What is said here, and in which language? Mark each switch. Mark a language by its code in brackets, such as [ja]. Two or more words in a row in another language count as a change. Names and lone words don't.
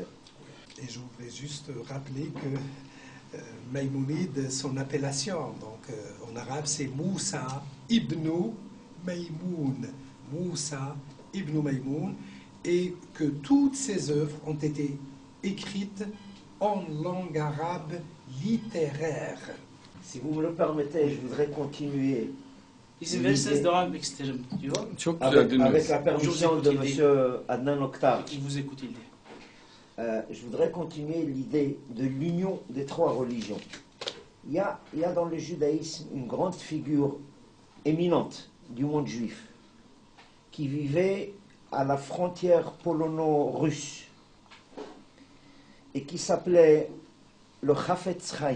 [fr] Et je voudrais juste rappeler que Maïmonide, son appellation, donc en arabe c'est Moussa ibn Maïmoun, Moussa ibn Maïmoun, et que toutes ses œuvres ont été écrites en langue arabe littéraire. Si vous me le permettez, je voudrais continuer [tr] İzin verirseniz devam etmek isterim diyor. Çok güzel [fr] avec [tr] dinliyoruz. [fr] la permission de M. Adnan Oktar. Il vous écoute, il dit. Je voudrais continuer l'idée de l'union des trois religions. Il y a dans le judaïsme une grande figure éminente du monde juif qui vivait à la frontière polono-russe et qui s'appelait le Chafetz Chaim.